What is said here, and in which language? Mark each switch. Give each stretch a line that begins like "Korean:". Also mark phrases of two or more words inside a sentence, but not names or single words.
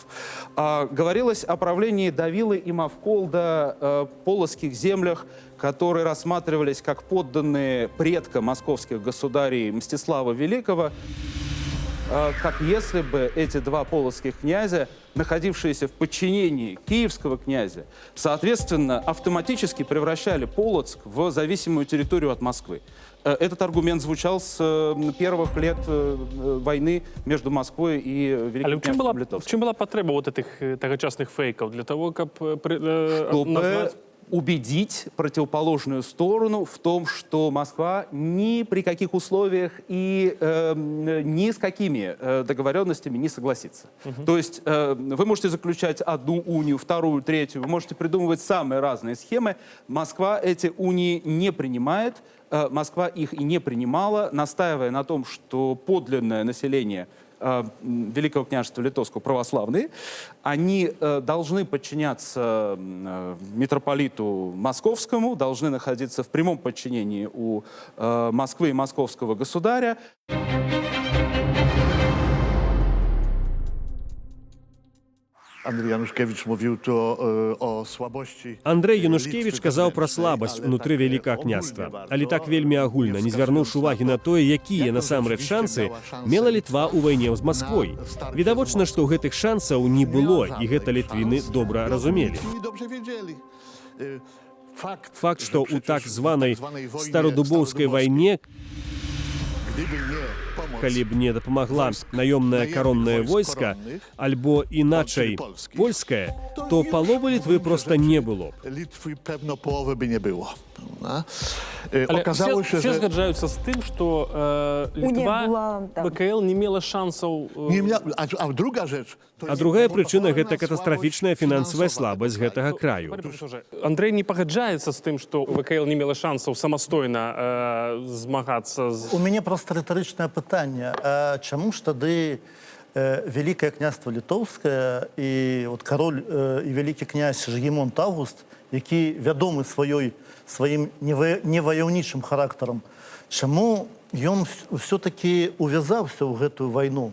Russian: Говорилось о правлении Давилы и Мавколда, полоцких землях, которые рассматривались как подданные предка московских государей Мстислава Великого, как если бы эти два полоцких князя, находившиеся в подчинении киевского князя, соответственно, автоматически превращали Полоцк в зависимую территорию от Москвы. Этот аргумент звучал с первых лет войны между Москвой и Великим княжеством Литовским.
Ukrainian: В чим була потреба
Russian: вот этих
Ukrainian: тогочасних фейків? Для того, щоб
Russian: Чтобы
Ukrainian: назвати...
Russian: убедить противоположную сторону в том, что Москва ни при каких условиях и ни с какими договоренностями не согласится. То есть вы можете заключать одну унию, вторую, третью, вы можете придумывать самые разные схемы. Москва эти унии не принимает, Москва их и не принимала, настаивая на том, что подлинное население Великого княжества Литовского православные, они должны подчиняться митрополиту Московскому, должны находиться в прямом подчинении у Москвы и московского государя.
Polish: Andrzej Januszkiewicz mówił tu o słabości.
Belarusian: Андрэй Янушкевіч казаў пра слабасць унутры вялікага княства, але так вельмі агульна, не звярнуўшы увагі на тое, якія насамрэч шансы мела Літва ў вайне з Масквой. Відавочна, што гэтых шансаў не было, і гэта літвіны добра разумелі. Факт, што ў так званай стародубоўскай вайне, калі б не дапамагла наёмнае кароннае войска, альбо іначай польскае, то паловы Літвы проста не было.
Polish: Litwy pewno połowy by nie było.
Belarusian: Але
Polish: Okazało się,
Belarusian: все
Polish: że
Belarusian: згаджаюцца з тым, што Літва,
Ukrainian: була, так.
Belarusian: БКЛ не мела шансаў...
Polish: nie miał, a druga rzecz... to
Belarusian: А
Polish: jest
Belarusian: другая прычына
Polish: monopolna
Belarusian: гэта катастрафічная
Polish: słabość
Belarusian: фінансавая
Polish: finansowa.
Belarusian: слабасць гэтага краю. Андрэй не пагаджаецца з тым, што ВКЛ не мела шансаў самастойна змагацца з... У мяне просто рытарычнае пытанне. А чаму ж тады Вялікае княства Літоўскае і вот кароль і вялікі князь Жыгімонт Аўгуст, які вядомы сваім неваяўнічым характарам, чаму ён ўсё-такі увязаўся ў гэтую вайну?